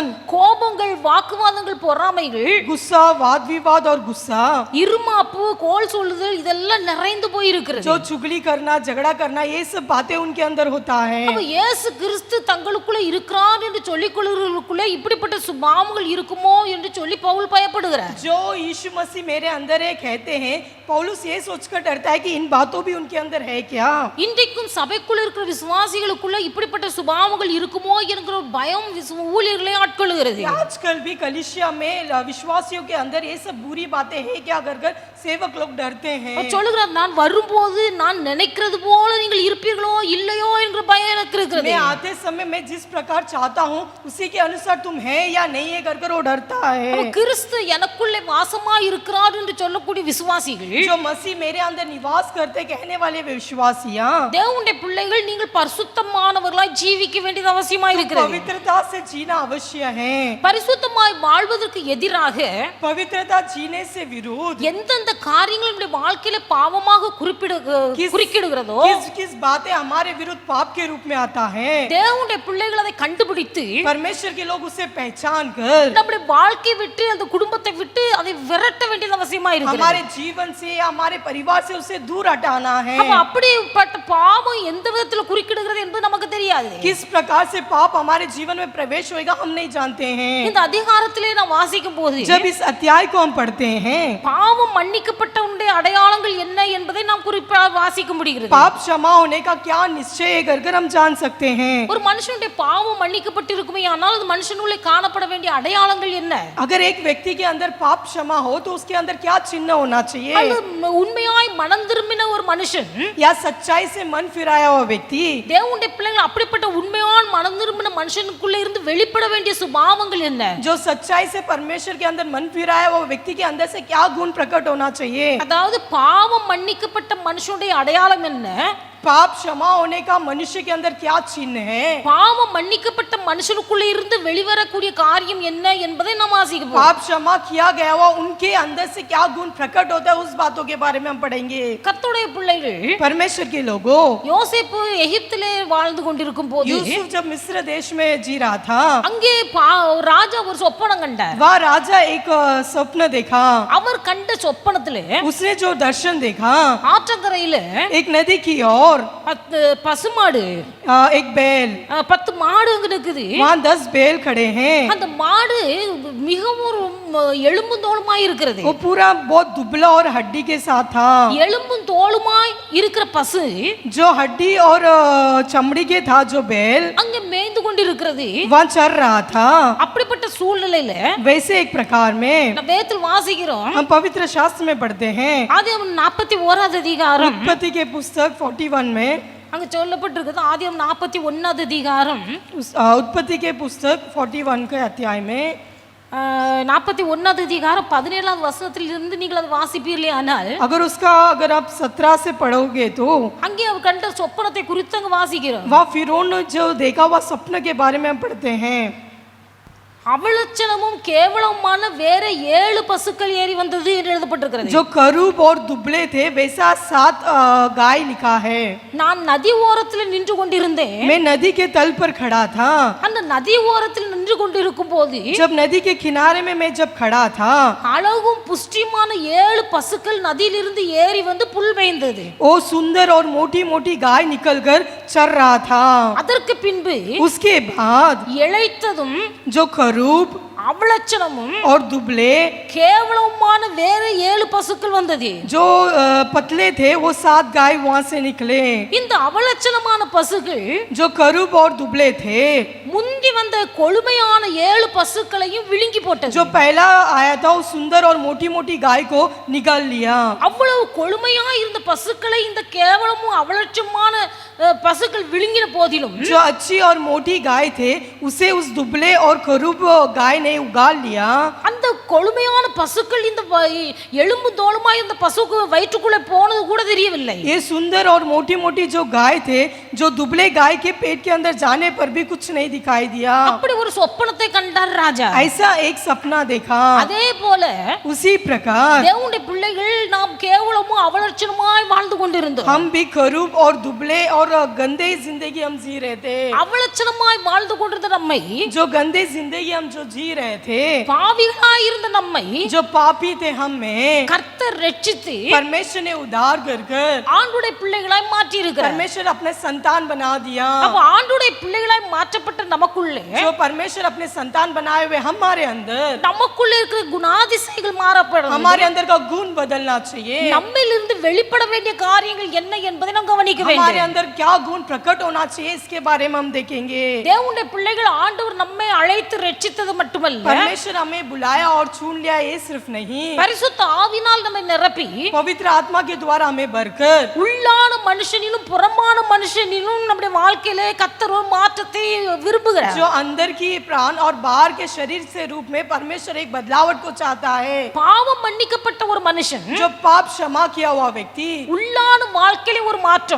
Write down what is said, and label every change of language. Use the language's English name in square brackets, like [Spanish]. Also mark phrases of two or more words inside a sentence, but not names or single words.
[Tamil] கோபங்கள், வாக்குவாதங்கள், பொறாமைகள், [Hindi] गुस्सा, वाद विवाद और गुस्सा, [Tamil] இருமாப்பு, கோல் சொல்லுதல் இதெல்லாம் நிறைந்து போய் இருக்கிறது. [Hindi] जो चुगली करना, झगड़ा करना, ये सब बातें उनके अंदर होता है। [Tamil] அப்ப இயேசு கிறிஸ்து தங்களுக்குள்ள இருக்கிறார் என்று சொல்லிக் கொள்கிறவர்களுக்குள்ளே இப்படிப்பட்ட சுபாவங்கள் இருக்குமோ என்று சொல்லி பவுல் பயப்படுகிறார். [Hindi] जो यीशु मसीह मेरे अंदर है कहते हैं, पौलुस ये सोचकर डरता है कि इन बातों भी उनके अंदर है क्या। [Tamil] இன்றைக்கும் சபைக்குள்ள இருக்கிற விசுவாசிகளுக்குள்ள இப்படிப்பட்ட சுபாவங்கள் இருக்குமோ என்கிற ஒரு பயம் ஊழியர்களை ஆட்கொள்கிறது. [Hindi] आजकल भी कलीसिया में विश्वासियों के अंदर ये सब बुरी बातें हैं क्या कर सेवक लोग डरते हैं। [Tamil] சொல்லுகிறார், நான் வரும்போது நான் நினைக்கிறது போல நீங்கள் இருப்பீர்களோ இல்லையோ என்கிற பயம் எனக்கு இருக்கிறது. [Hindi] मैं आते समय मैं जिस प्रकार चाहता हूँ उसी के अनुसार तुम है या नहीं है कर वो डरता है। [Tamil] கிறிஸ்து எனக்குள்ளே வாசமா இருக்கிறார் என்று சொல்லக்கூடிய விசுவாசிகள், [Hindi] जो मसीह मेरे अंदर निवास करते कहने वाले विश्वासियां, [Tamil] தேவனுடைய பிள்ளைகள் நீங்கள் பரிசுத்தமானவர்களாய் ஜீவிக்க வேண்டியது அவசியமா இருக்கிறது. [Hindi] पवित्रता से जीना अवश्य है। [Tamil] பரிசுத்தமாய் வாழ்வதற்கு எதிராக [Hindi] पवित्रता जीने से विरोध [Tamil] எந்தெந்த காரியங்கள் நம்முடைய வாழ்க்கையில பாவமாக குறிக்கிடுகிறதோ [Hindi] किस बातें हमारे विरुद्ध पाप के रूप में आता है, [Tamil] தேவனுடைய பிள்ளைகள் அதை கண்டுபிடித்து [Hindi] परमेश्वर के लोग उसे पहचान कर [Tamil] நம்முடைய வாழ்க்கை விட்டு அந்த குடும்பத்தை விட்டு அதை விரட்ட வேண்டியது அவசியமா இருக்கிறது. [Hindi] हमारे जीवन से हमारे परिवार से उसे दूर हटाना है। [Tamil] அப்ப அப்படிப்பட்ட பாவம் எந்த விதத்துல குறுக்கிடுகிறது என்பது நமக்கு தெரியாது. [Hindi] किस प्रकार से पाप हमारे जीवन में प्रवेश होएगा हम नहीं जानते हैं। [Tamil] இந்த இந்த அதிகாரத்திலே நான் வாசிக்கும் போது [Hindi] जब इस अध्याय को हम पढ़ते हैं, [Tamil] பாவம் மன்னிக்கப்பட்டவனுடைய அடையாளங்கள் என்ன என்பதை நாம் குறிப்பாக வாசிக்க முடிகிறது. [Hindi] पाप क्षमा होने का क्या निश्चय है कर हम जान सकते हैं. [Tamil] ஒரு மனுஷனுடைய பாவம் மன்னிக்கப்பட்டிருக்குமே ஆனால் அது மனுஷனுள்ளே காணப்பட வேண்டிய அடையாளங்கள் என்ன? [Hindi] अगर एक व्यक्ति के अंदर पाप क्षमा हो तो उसके अंदर क्या चिन्ह होना चाहिए? [Tamil] அது உண்மையாய் மனம் திரும்பின ஒரு மனுஷன், [Hindi] या सच्चाई से मन फिराया हुआ व्यक्ति, [Tamil] தேவனுடைய பிள்ளைகள் அப்படிப்பட்ட உண்மையான மனம் திரும்பின மனுஷனுக்குள்ள இருந்து வெளிப்பட வேண்டிய சுபாவங்கள் என்ன? [Hindi] जो सच्चाई से परमेश्वर के अंदर मन फिराया वो व्यक्ति के अंदर से क्या गुण प्रकट होना चाहिए? [Tamil] அதாவது பாவம் மன்னிக்கப்பட்ட மனுஷனுடைய அடையாளம் என்ன? [Hindi] पाप क्षमा होने का मनुष्य के अंदर क्या चिन्ह है? [Tamil] பாவம் மன்னிக்கப்பட்ட மனுஷனுக்குள்ள இருந்து வெளிவரக்கூடிய காரியம் என்ன என்பதை நாம் வாசிக்க [Hindi] पाप क्षमा किया गया हुआ उनके अंदर से क्या गुण प्रकट होता है, उस बातों के बारे में हम पढ़ेंगे. [Tamil] கர்த்தருடைய பிள்ளைகள், [Hindi] परमेश्वर के लोगों, [Tamil] யோசேப்பு எகிப்திலே வாழ்ந்து கொண்டிருக்கும் போது [Hindi] यूसुफ जब मिस्र देश में जी रहा था, [Tamil] அங்கே ராஜா ஒரு சொப்பனம் கண்டார். [Hindi] वह राजा एक स्वप्न देखा. [Tamil] அவர் கண்ட சொப்பனத்திலே [Hindi] उसने जो दर्शन देखा, [Tamil] ஆற்றங்கரையில [Hindi] एक नदी की ओर [Tamil] 10 பசுமாடு, [Hindi] एक बैल, [Tamil] 10 மாடு அங்க இருக்குது. [Hindi] वहाँ 10 बैल खड़े हैं. [Tamil] அந்த மாடு மிகவும் எலும்பும் தோலுமாய் இருக்கிறது. [Hindi] वो पूरा बहुत दुबला और हड्डी के साथ था. [Tamil] எலும்பும் தோலுமாய் இருக்கிற பசு [Hindi] जो हड्डी और चमड़ी के था जो बैल, [Tamil] அங்க மேய்ந்து கொண்டிருக்கிறது. [Hindi] वहाँ चर रहा था. [Tamil] அப்படிப்பட்ட சூழ்நிலையில [Hindi] वैसे एक प्रकार में [Tamil] நம்ம வேதத்தில் வாசிக்கிறோம். [Hindi] हम पवित्र शास्त्र में पढ़ते हैं. [Tamil] ஆதியாகமம் 41 அதிகாரம் [Hindi] उत्पत्ति के पुस्तक 41 में, [Tamil] அங்க சொல்லப்பட்டிருக்குது. ஆதியாகமம் 41 அதிகாரம் [Hindi] उत्पत्ति के पुस्तक 41 के अध्याय में [Tamil] 41 அதிகாரம் 17வது வசனத்திலிருந்து நீங்கள் அதை வாசிப்பீர்களே ஆனால் [Hindi] अगर आप 17 से पढ़ोगे तो [Tamil] அங்கே அவர் கண்ட சொப்பனத்தை குறித்து அங்க வாசிக்கிறோம். [Hindi] वह फिरौन जो देखा हुआ स्वप्न के बारे में हम पढ़ते हैं. [Tamil] அவலட்சணமும் கேவலமான வேற 7 பசுக்கள் ஏறி வந்தது என்று எழுதப்பட்டிருக்கிறது. [Hindi] जो करूब और दुबले थे वैसा 7 गाय लिखा है. [Tamil] நான் நதி ஓரத்தில் நின்று கொண்டிருந்தேன். [Hindi] मैं नदी के तल पर खड़ा था. [Tamil] அந்த நதி ஓரத்தில் நின்று கொண்டிருக்கும் போது [Hindi] जब नदी के किनारे में मैं जब खड़ा था, [Tamil] அழகும் புஷ்டிமான 7 பசுக்கள் நதியிலிருந்து ஏறி வந்து புல் மேய்ந்தது. [Hindi] वो सुंदर और मोटी मोटी गाय निकलकर चर रहा था. [Tamil] அதற்கு பின்பு [Hindi] उसके बाद [Tamil] இளைத்ததும் [Hindi] जो करूब [Tamil] அவலட்சணமும் [Hindi] और दुबले [Tamil] கேவலமான வேற 7 பசுக்கள் வந்தது. [Hindi] जो पतले थे वो 7 गाय वहां से निकले. [Tamil] இந்த அவலட்சணமான பசுக்கள் [Hindi] जो करूब और दुबले थे, [Tamil] முந்தி வந்த கொழுமையான 7 பசுக்களையும் விழுங்கி போட்டது. [Hindi] जो पहला आया था वो सुंदर और मोटी मोटी गाय को निकाल लिया. [Tamil] அவ்வளவு கொழுமையா இருந்த பசுக்களை இந்த கேவலமும் அவலட்சணமான பசுக்கள் விழுங்கின போதிலும் [Hindi] जो अच्छी और मोटी गाय थे उसे उस दुबले और करूब गाय ने उगाल लिया. [Tamil] அந்த கொழுமையான பசுக்கள் இந்த எலும்பு தோலுமா இந்த பசுக்கு வயிற்றுக்குள்ளே போனது கூட தெரியவில்லை. [Hindi] ये सुंदर और मोटी मोटी जो गाय थे, जो दुबले गाय के पेट के अंदर जाने पर भी कुछ नहीं दिखाई दिया. [Tamil] அப்படி ஒரு சொப்பனத்தை கண்டார் ராஜா. [Hindi] ऐसा एक सपना देखा. [Tamil] அதே போல [Hindi] उसी प्रकार [Tamil] தேவனுடைய பிள்ளைகள் நாம் கேவலமும் அவலட்சணமாய் வாழ்ந்து கொண்டிருந்தோம். [Hindi] हम भी करूब और दुबले और गंदे जिंदगी हम जी रहे थे. [Tamil] அவலட்சணமாய் வாழ்ந்து கொண்டிருந்த நம்மை, [Hindi] जो गंदे जिंदगी हम जो जी रहे थे, [Tamil] பாவிகளாய் இருந்த நம்மை [Hindi] जो पापी थे हमें [Tamil] கர்த்தர் ரட்சித்து [Hindi] परमेश्वर ने उद्धार कर कर [Tamil] ஆண்டுடைய பிள்ளைகளாய் மாற்றி இருக்கிறார். [Hindi] परमेश्वर अपने संतान बना दिया. [Tamil] அப்ப ஆண்டுடைய பிள்ளைகளாய் மாற்றப்பட்ட நமக்குள்ளே [Hindi] जो परमेश्वर अपने संतान बनाए हुए हमारे अंदर, [Tamil] நமக்குள்ளே இருக்கிற குணாதிசயங்கள் மாறப்படும். [Hindi] हमारे अंदर का गुण बदलना चाहिए. [Tamil] நம்மிலிருந்து வெளிப்பட வேண்டிய காரியங்கள் என்ன என்பதை நாம் கவனிக்க [Hindi] हमारे [Tamil] வேண்டும். [Hindi] अंदर क्या गुण प्रकट होना चाहिए इसके बारे में हम देखेंगे. [Tamil] தேவனுடைய பிள்ளைகள் ஆண்டவர் நம்மை அழைத்து ரட்சித்தது மட்டுமல்ல, [Hindi] परमेश्वर हमें बुलाया और चुन लिया, ये सिर्फ नहीं, [Tamil] பரிசுத்த ஆவியினால் நம்மை நிரப்பி [Hindi] पवित्र आत्मा के द्वारा हमें भरकर [Tamil] உள்ளான மனுஷனிலும் புறமான மனுஷனிலும் நம்முடைய வாழ்க்கையிலே கர்த்தர் ஒரு மாற்றத்தை விரும்புகிறார். [Hindi] जो अंदर की प्राण और बाहर के शरीर से रूप में परमेश्वर एक बदलावट को चाहता है. [Tamil] பாவம் மன்னிக்கப்பட்ட ஒரு மனுஷன், [Hindi] जो पाप क्षमा किया हुआ व्यक्ति, [Tamil] உள்ளான வாழ்க்கையிலே ஒரு மாற்றம்,